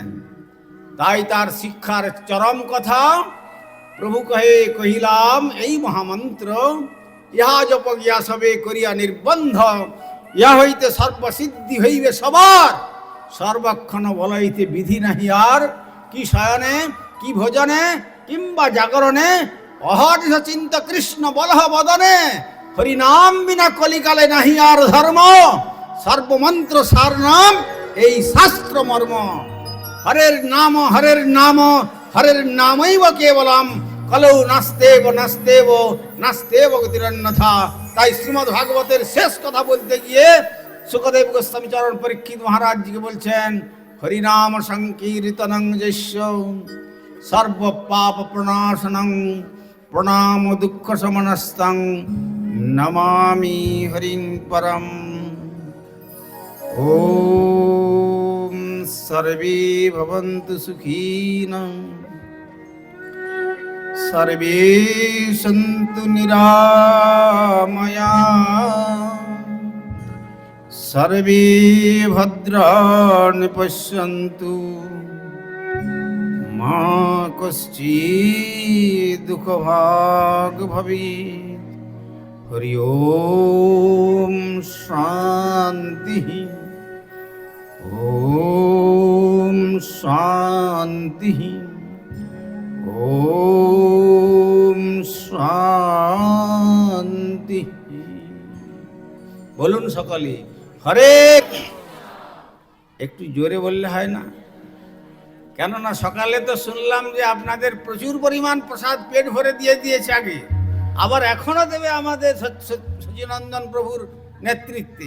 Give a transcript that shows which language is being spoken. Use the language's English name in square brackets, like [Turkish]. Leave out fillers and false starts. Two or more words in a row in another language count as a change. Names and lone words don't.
[Bangla] তাই তার শিক্ষার চরম কথা প্রভু কহিলাম এই মহামন্ত্র, ইহা জপ গিয়া সবে করিয়া নির্বন্ধ, ইহা হইতে সর্বসিদ্ধি হইবে সবার, সর্বক্ষণ বলাইতে বিধি নাহি আর, কি শয়নে কি ভোজনে কিংবা জাগরণে, অহর্নিশ চিন্ত কৃষ্ণ বলহ বদনে, হরিনাম বিনা কলিকালে নাহি আর ধর্ম, সর্বমন্ত্র সার নাম এই শাস্ত্র মর্ম। [Sanskrit] হরের নাম হরের নাম হরের নামৈব কেবলম, কলৌ নাস্তেব নাস্তেব নাস্তেব গতিরন্যথা। [Bangla] তাই শ্রীমদ্ ভাগবতের শেষ কথা বলতে গিয়ে সুখদেব গোস্বামী চরণ পরীক্ষিত মহারাজজিকে বলছেন, [Sanskrit] হরিনাম সংকীর্তনং যস্য সর্ব পাপ প্রণাশনং, প্রণাম দুঃখ সমনস্তং, নমামি হরিং পরম। ওম সর্বে ভবন্তু সুখীনঃ, সর্বে সন্তু নিরাময়াঃ, সর্বে ভদ্রাণি পশ্যন্তু, মা কশ্চিৎ দুঃখভাগ ভবেৎ। হরি ওম শান্তি, ওম শান্তি, ওম শান্তি। [Bangla] বলুন সকলে হরে। একটু জোরে বললে হয় না? কেননা সকালে তো শুনলাম যে আপনাদের প্রচুর পরিমাণ প্রসাদ পেট ভরে দিয়ে দিয়েছে আগে, আবার এখনো দেবে আমাদের সচিনন্দন প্রভুর নেতৃত্বে।